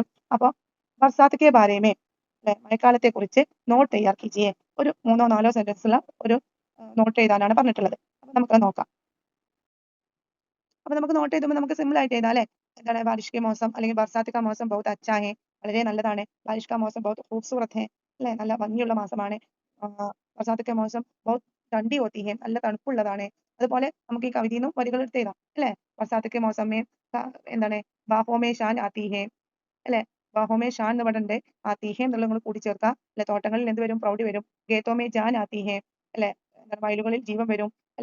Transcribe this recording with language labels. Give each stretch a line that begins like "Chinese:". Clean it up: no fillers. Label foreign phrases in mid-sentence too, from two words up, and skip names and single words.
Malayalam: അപ്പോൾ
Hindi: बरसात के बारे में
Malayalam: അല്ലെ, മഴക്കാലത്തെ കുറിച്ച്
Hindi: नोट तैयार कीजिए,
Malayalam: ഒരു 3-4 സെന്റൻസ് ഉള്ള ഒരു നോട്ട് എഴുതാനാണ് പറഞ്ഞിട്ടുള്ളത്. അപ്പൊ നമുക്ക് നോക്കാം. അപ്പൊ നമുക്ക് നോട്ട് എഴുതുമ്പോൾ നമുക്ക് സിമ്പിൾ ആയിട്ട് എഴുതാം അല്ലെ. എന്താണ്,
Hindi: बारिश के मौसम
Malayalam: അല്ലെങ്കിൽ
Hindi: बरसात का मौसम बहुत अच्छा है,
Malayalam: വളരെ നല്ലതാണ്.
Hindi: बारिश का मौसम बहुत खूबसूरत है
Malayalam: അല്ലെ, നല്ല ഭംഗിയുള്ള മാസമാണ്.
Hindi: बरसात के मौसम बहुत ठंडी होती है,
Malayalam: നല്ല തണുപ്പുള്ളതാണ്. അതുപോലെ നമുക്ക് ഈ കവിതയിൽ നിന്നും വരികൾ എടുത്ത് എഴുതാം അല്ലെ.
Hindi: बरसात के मौसम में
Malayalam: എന്താണ്,
Hindi: बाहों में शान आती है
Malayalam: അല്ലെ,
Hindi: बाहों में शान
Malayalam: എന്ന് ഇവിടെ ഉണ്ട്.
Hindi: आती है
Malayalam: എന്നുള്ളത് നിങ്ങൾ കൂട്ടിച്ചേർക്കുക അല്ലെ. തോട്ടങ്ങളിൽ എന്ത് വരും? പ്രൗഢി വരും.
Hindi: खेतों में जान आती है
Malayalam: അല്ലെ, വയലുകളിൽ ജീവൻ വരും അല്ലെ.